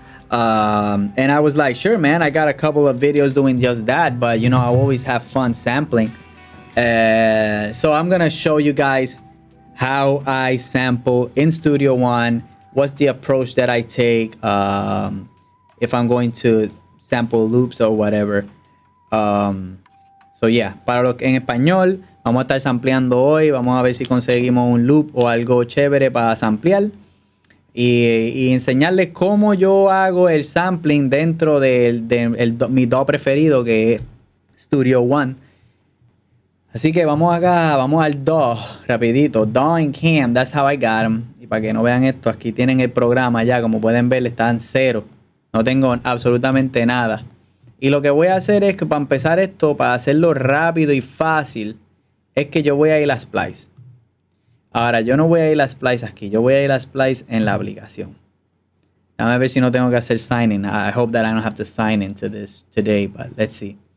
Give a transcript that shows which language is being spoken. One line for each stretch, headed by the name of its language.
English: And I was like, sure, man, I got a couple of videos doing just that, but I always have fun sampling. So I'm gonna show you guys how I sample in Studio One. What's the approach that I take if I'm going to sample loops or whatever.
Spanish: So yeah, para los que en español, vamos a estar sampleando hoy. Vamos a ver si conseguimos un loop o algo chévere para samplear. Y enseñarles cómo yo hago el sampling dentro de mi DAW preferido, que es Studio One. Así que vamos acá, vamos al DAW rapidito.
English: DAW en Cam, that's how I got them.
Spanish: Y para que no vean esto, aquí tienen el programa ya. Como pueden ver, está en cero. No tengo absolutamente nada. Y lo que voy a hacer es que para empezar esto, para hacerlo rápido y fácil, es que yo voy a ir a Splice. Ahora, yo no voy a ir a Splice aquí. Yo voy a ir a Splice en la aplicación. Déjame ver si no tengo que hacer sign in.
English: I hope that I don't have to sign into this today, but let's see.